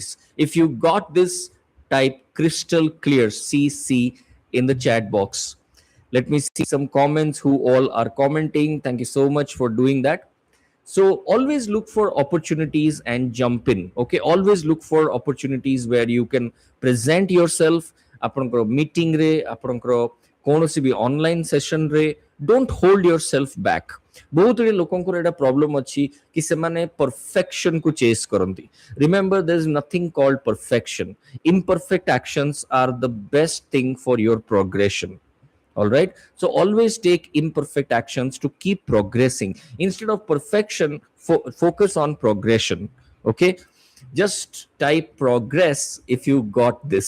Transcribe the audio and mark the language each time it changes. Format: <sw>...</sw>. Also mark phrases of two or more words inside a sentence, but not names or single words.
<en>If you got this, type crystal clear CC in the chat box. Let me see some comments who all are commenting. Thank you so much for doing that. So always look for opportunities and jump in. Okay, always look for opportunities where you can present yourself.</en> <or>ଆପଣଙ୍କର meeting ରେ, ଆପଣଙ୍କର କୌଣସି ବି</or> <en>online session</en> <or>ରେ,</or> <en>don't hold yourself back.</en> <or>ବହୁତ ଗୁଡ଼ିଏ ଲୋକଙ୍କର ଏଇଟା ପ୍ରୋବ୍ଲେମ ଅଛି କି ସେମାନେ perfection କୁ chase କରନ୍ତି.</or> <en>Remember, there is nothing called perfection. Imperfect actions are the best thing for your progression. All right, so always take imperfect actions to keep progressing. Instead of perfection, focus on progression. Okay, just type progress if you got this.</en>